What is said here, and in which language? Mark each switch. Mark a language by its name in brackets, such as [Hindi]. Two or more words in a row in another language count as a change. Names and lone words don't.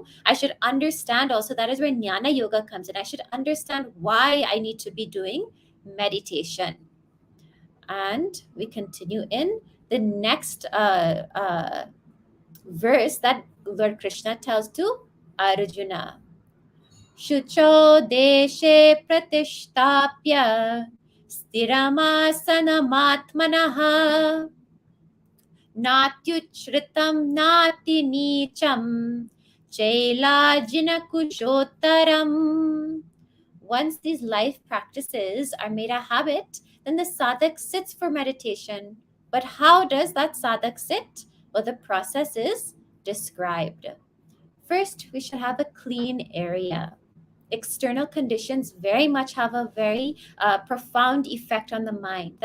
[English] I should understand also, that is where Jnana Yoga comes in. I should understand why I need to be doing meditation. And we continue in the next verse that Lord Krishna tells to Arjuna. [Sanskrit] शुचौ देशे प्रतिष्ठाप्य स्थिरमासनमात्मनः नात्युच्छ्रितं नाति नीचं चैलाजिन कुशोत्तरम्. [English] Once these life practices are made a habit, then the sadhak sits for meditation. But how does that sadhak sit? Well, the process is described. First, we should have a clean area. External conditions very much have a very profound effect on the mind.